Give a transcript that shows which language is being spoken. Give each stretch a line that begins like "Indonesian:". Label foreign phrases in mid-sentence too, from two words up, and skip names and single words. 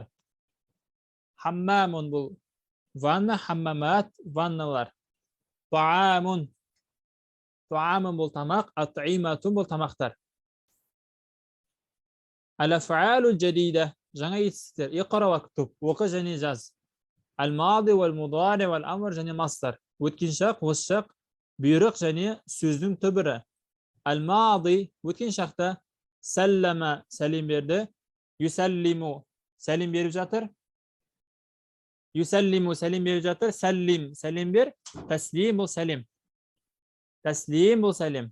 Kazakh: Хаммамун бұл ванна, хаммамат ванналар. Таамун бұл тамақ, атиматун бұл тамақтар.
Arabic: الأفعال الجديدة,
Kazakh: жаңа етістер.
Arabic: اقرأ واكتب,
Kazakh: оқы және жаз.
Arabic: الماضي والمضارع والأمر және мастар.
Kazakh: Өткен шақ, осы шақ, бұйрық және сөздің түбірі. Ал-мади, өткен шақта сәллама, сәлем берді. Юсәллиму, сәлем беріп жатыр. Юсәллиму, сәлем беріп жатыр. Сәллим, сәлем бер. Тәслим бұл сәлем. Тәслим бұл сәлем.